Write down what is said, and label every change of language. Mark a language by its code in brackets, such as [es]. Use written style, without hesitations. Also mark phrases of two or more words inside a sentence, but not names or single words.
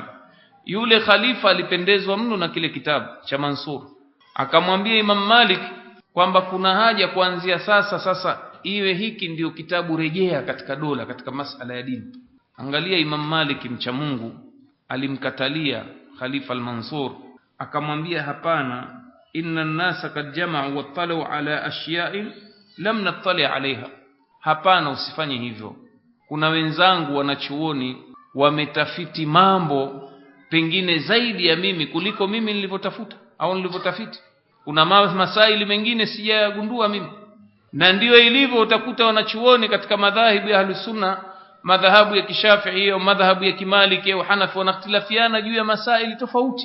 [sw] Yule khalifa alipendezwa mno na kile kitabu cha Mansur, akamwambia Imam Malik kwamba kuna haja kuanzia sasa iwe hiki ndio kitabu rejea katika dola, katika masala ya dini. Angalia Imam Malik mcha Mungu alimkatalia Khalifa al-Mansur, akamwambia hapana, [ar] إن الناس قد جمعوا واطلعوا على أشياء لم نطلع عليها. [sw] Hapana, usifanye hivyo. Kuna wenzangu wanachuoni wametafiti mambo pengine zaidi ya mimi kuliko mimi nilivyotafuta au nilivyotafiti. Kuna masaili mengine sijayagundua mimi. Na ndio ilivyo, utakuta wanachuoni katika madhahibu ya Ahlusunna, madhahabu ya Kishafi'i au madhahabu ya Kimaliki au Hanafi, wanakhtilafiana juu ya masaili tofauti.